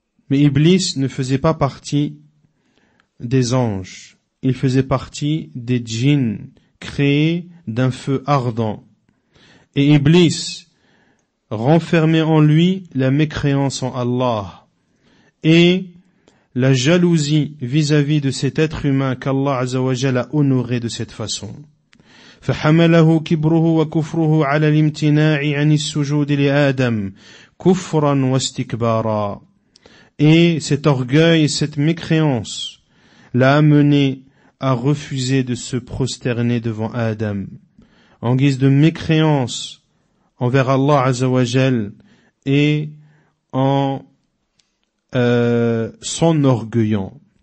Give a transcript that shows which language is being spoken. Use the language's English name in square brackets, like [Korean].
[French] Mais Iblis ne faisait pas partie des anges, il faisait partie des djinns créés d'un feu ardent. Et Iblis renfermait en lui la mécréance en Allah et la jalousie vis-à-vis de cet être humain qu'Allah Azza wa Jalla a honoré de cette façon. [Arabic] فحمله كبره وكفره على الامتناع عن السجود لآدم كفرا واستكبارا. [French] Et cet orgueil et cette mécréance l'a amené à refuser de se prosterner devant Adam, en guise de mécréance envers Allah Azza wa Jal et en s'enorgueillant.